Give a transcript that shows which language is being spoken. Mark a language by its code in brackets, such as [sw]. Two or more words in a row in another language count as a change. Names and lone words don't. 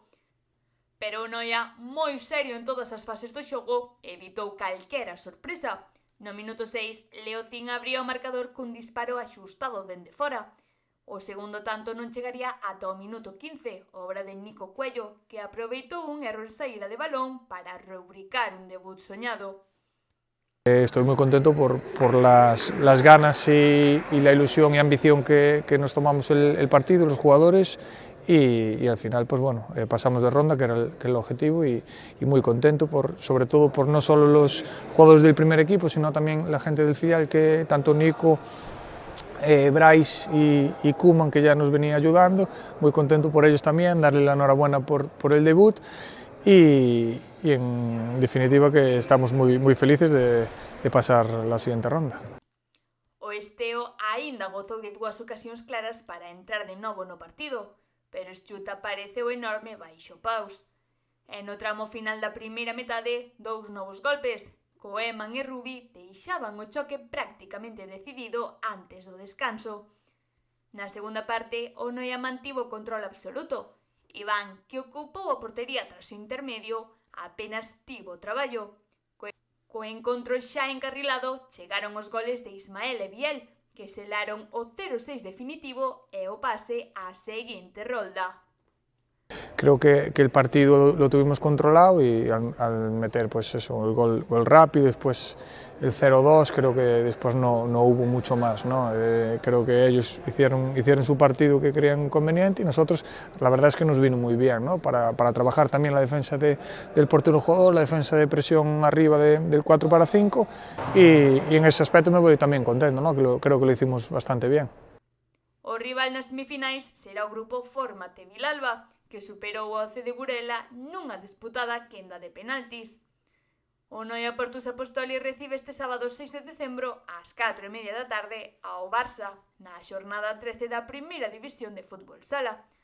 [gl] Pero o Noia, moi serio en todas as fases do xogo, evitou calquera sorpresa. No minuto 6, Leocín abriu o marcador cun disparo axustado dende fora. O segundo tanto non chegaría ata o minuto 15, obra de Nico Cuello, que aproveitou un erro en saída de balón para rubricar un debut soñado. [es] Estoy muy contento por las ganas y la ilusión y ambición que nos tomamos el partido, los jugadores, y al final pues bueno, pasamos de ronda, que era el objetivo, y muy contento sobre todo por no solo los jugadores del primer equipo, sino también la gente del filial, que tanto Nico, Brais y Koeman, que ya nos venía ayudando. Muy contento por ellos también, darle la enhorabuena por el debut. Y en definitiva que estamos muy felices de pasar la siguiente ronda. [gl] O Esteo aínda gozou de dúas ocasións claras para entrar de novo no partido, pero Eschuta pareceu enorme baixo paus. E no tramo final da primeira metade, dous novos golpes, Koeman e Rubi deixaban o choque prácticamente decidido antes do descanso. Na segunda parte, o Noia mantivo o control absoluto. Iván, que ocupou a portería tras o intermedio, apenas tivo traballo. Co encontro xa encarrilado, chegaron os goles de Ismael e Biel, que selaron o 0-6 definitivo e o pase á seguinte rolda. [es] Creo que el partido lo tuvimos controlado, y al meter pues eso, el gol rápido, después el 0-2, creo que después no hubo mucho más, ¿no? Creo que ellos hicieron su partido que creían conveniente, y nosotros la verdad es que nos vino muy bien, ¿no? Para trabajar también la defensa del portero jugador, la defensa de presión arriba del 4-5, y en ese aspecto me voy también contento, ¿no? Creo que lo hicimos bastante bien. [gl] O rival nas semifinais será o grupo Fórmate Vilalba, que superou o OC de Burela nunha disputada quenda de penaltis. O Noia Portus Apostoli recibe este sábado 6 de decembro ás 4:30 da tarde ao Barça, na xornada 13 da primeira división de fútbol sala.